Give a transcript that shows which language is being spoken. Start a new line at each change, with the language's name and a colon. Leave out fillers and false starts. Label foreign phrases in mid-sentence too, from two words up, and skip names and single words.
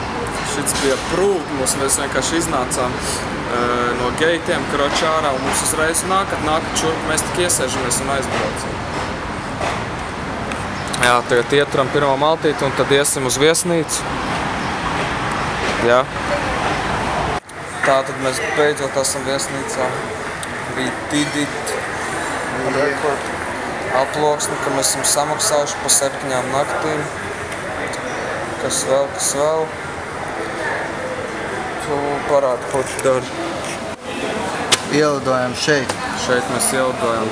Latvian: Šits bija approved, mēs vienkārši iznācām no geitiem, kročārā, un mums uzreiz nākat šurp, mēs tik iesēžamies un aizbraucam. Jā, tagad ieturam pirmo maltīti un tad iesim uz viesnīcu. Jā. Tātad mēs beidzot esam viesnīcā.
English: We did it.
Latvian: Rekord. Aploksni, ka mēs esam samaksājuši pa 7 naktīm. Kas vēl? Tu parādi, ko tu dari. Ielidojam šeit. Šeit mēs ielidojam.